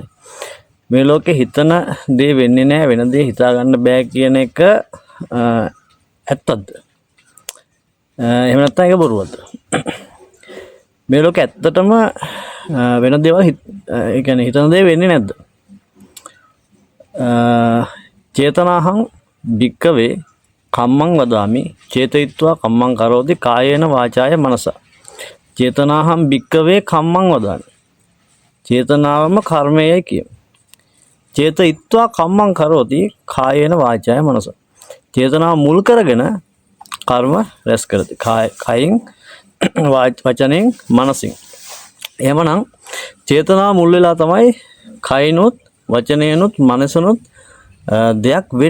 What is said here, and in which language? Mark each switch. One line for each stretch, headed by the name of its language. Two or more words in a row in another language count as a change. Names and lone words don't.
Sinhala: මේ ලෝකේ හිතන දේ වෙන්නේ නැහැ වෙන දේ හිතා ගන්න බෑ කියන එක ඇත්තද? එහෙම නැත්නම් ඒක බොරුවද? මේ ලෝකේ ඇත්තටම වෙන දේවල් ඒ කියන්නේ හිතන දේ වෙන්නේ නැද්ද?
Pali: චේතනාහං භික්කවේ කම්මං වදාමි චේතයිත්වා කම්මං කරෝති කායේන වාචාය මනස. චේතනාහං භික්කවේ කම්මං වදාමි.
Sinhala: චේතනාවම කර්මයයි කියමු.
Pali: චේතයිත්වා කම්මං කරෝති කායේන වාචාය මනස.
Sinhala: චේතනාව මුල් කරගෙන කර්ම රැස් කරති. කයින් වචනෙන් මනසින්. එහෙමනම් චේතනාව මුල් වෙලා තමයි කයිනුත් වචනයනුත් මනසනුත් දෙයක් වෙන්නේ.